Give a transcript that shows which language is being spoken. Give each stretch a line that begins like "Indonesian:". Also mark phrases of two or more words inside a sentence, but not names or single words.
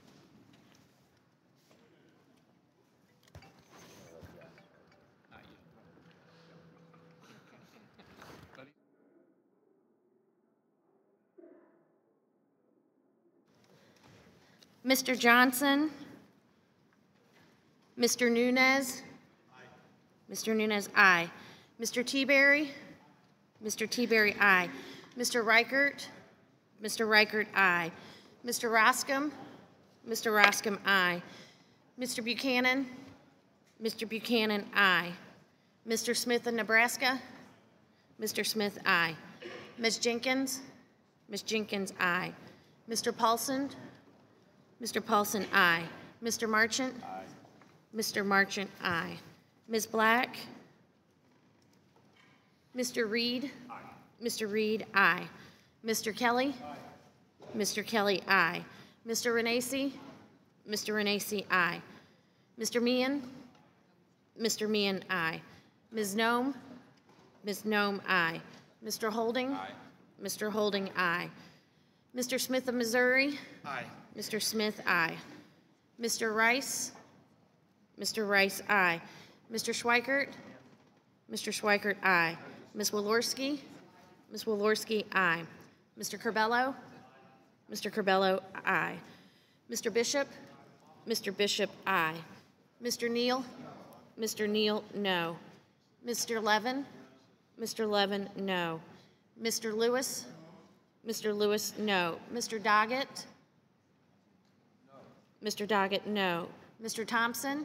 English: Mr. Johnson? Mr. Nunes? Mr. Nunes, aye. Mr. Tiberi? Mr. Tiberi, aye. Mr. Reichert? Mr. Reichert, aye. Mr. Roscom? Mr. Roscom, aye. Mr. Buchanan? Mr. Buchanan, aye. Mr. Smith of Nebraska? Mr. Smith, aye. Ms. Jenkins? Ms. Jenkins, aye. Mr. Paulson? Mr. Paulson, aye. Mr. Marchant? Aye. Mr. Marchant, aye. Ms. Black? Mr. Reed? Aye. Mr. Reed, aye. Mr. Kelly? Aye. Mr. Kelly, aye. Mr. Renacci? Mr. Renacci, aye. Mr. Meehan? Mr. Meehan, aye. Ms. Nome? Ms. Nome, aye. Mr. Holding? Aye. Mr. Holding, aye. Mr. Smith of Missouri? Aye. Mr. Smith, aye. Mr. Rice? Mr. Rice, aye. Mr. Schweikert? Mr. Schweikert, aye. Ms. Walorski? Ms. Walorski, aye. Mr. Curbelo? Mr. Curbelo, aye. Mr. Bishop? Mr. Bishop, aye. Mr. Neal? Mr. Neal, no. Mr. Levin? Mr. Levin, no. Mr. Lewis? Mr. Lewis, no. Mr. Doggett? No. Mr. Doggett, no. Mr. Thompson?